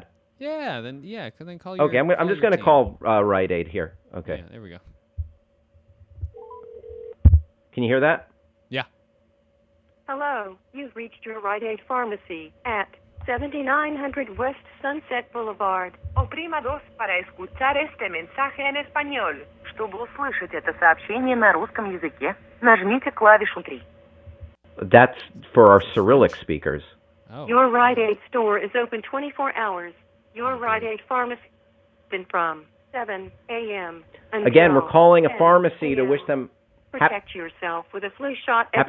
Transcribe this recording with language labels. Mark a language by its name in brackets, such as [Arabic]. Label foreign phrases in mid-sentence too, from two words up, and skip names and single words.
[English] Yeah. Then call your. Okay, I'm just going to call Rite Aid here. Okay. Yeah. There we go. Can you hear that? Yeah. Hello, you've reached your Rite Aid Pharmacy at 7900 West Sunset Boulevard. [Spanish] Oprima 2 para escuchar este mensaje en español. [Russian] Чтобы услышать это сообщение на русском языке, нажмите клавишу 3. [English] That's for our Cyrillic speakers. Oh. Your Rite Aid store is open 24 hours. Your Rite Aid Pharmacy is open from 7 a.m. Again, we're calling a pharmacy to wish them Protect yourself with a flu shot at